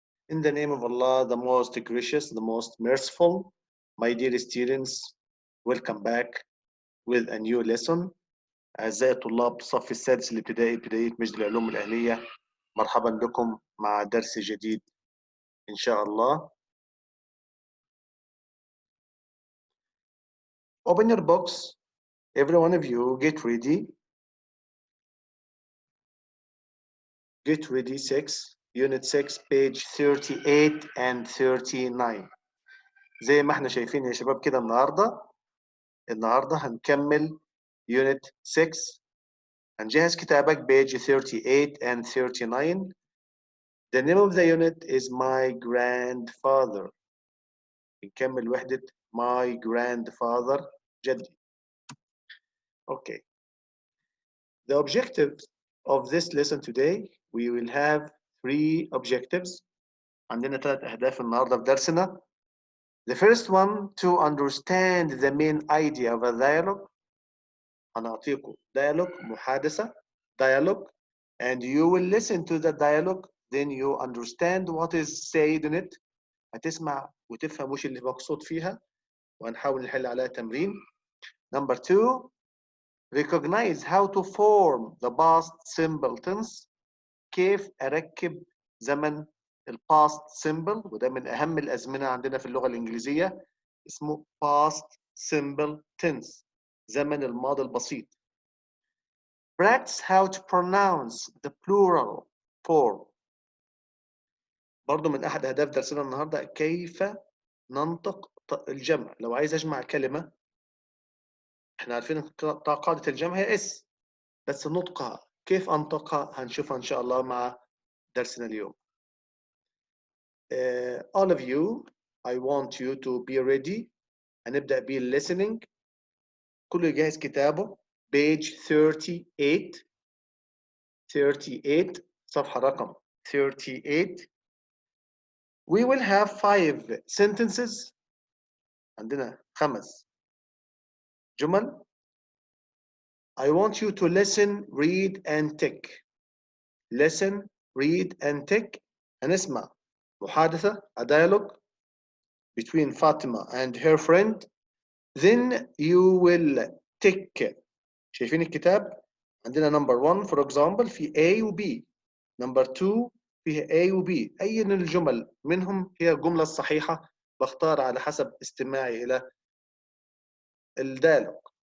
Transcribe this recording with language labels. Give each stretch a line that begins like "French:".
English: In the name of Allah, the most gracious, the most merciful, my dear students, welcome back with a new lesson.
Arabic: أعزائي الطلاب الصف السادس الابتدائي ابتدائية مجد العلوم الأهلية، مرحبا بكم مع درس جديد إن شاء الله.
English: Open your books, every one of you, get ready. Get ready 6, Unit 6, page 38 and 39.
Arabic: زي ما احنا شايفين يا شباب كده النهارده هنكمل Unit 6. هنجهز كتابك
English: page 38 and 39. The name of the unit is My Grandfather.
Arabic: نكمل وحدة My Grandfather جدي.
English: Okay. The objectives of this lesson today, we will have 3 objectives.
Arabic: عندنا 3 أهداف النهارده في درسنا.
English: The first one, to understand the main idea of a dialogue.
Arabic: هنعطيكم dialogue محادثة
English: dialogue, and you will listen to the dialogue, then you understand what is said in it.
Arabic: هتسمع وتفهم وش اللي مقصود فيها وهنحاول نحل عليها تمرين.
English: Number 2, recognize how to form the past simple tense.
Arabic: كيف أركب زمن past simple، وده من أهم الأزمنة عندنا في اللغة الإنجليزية، اسمه past simple tense، زمن الماضي البسيط.
English: Practice how to pronounce the plural form.
Arabic: برضو من أحد أهداف درسنا النهاردة كيف ننطق الجمع. لو عايز أجمع كلمة، احنا عارفين قاعدة الجمع هي اس، بس نطقها كيف أنطقها هنشوفها إن شاء الله مع درسنا اليوم.
English: All of you, I want you to be ready.
Arabic: هنبدأ بالlistening. كله يجهز كتابه.
English: page 38
Arabic: صفحة رقم 38.
English: We will have 5 sentences.
Arabic: عندنا 5 جمل.
English: I want you to listen, read and tick. Listen, read and tick.
Arabic: هنسمع محادثة,
English: a dialogue between Fatima and her friend. Then you will tick.
Arabic: شايفين الكتاب؟ عندنا
English: number 1 for example
Arabic: في A و B.
English: number 2
Arabic: فيها A و B. أي من الجمل منهم هي الجملة الصحيحة، بختار على حسب استماعي إلى الديالوج.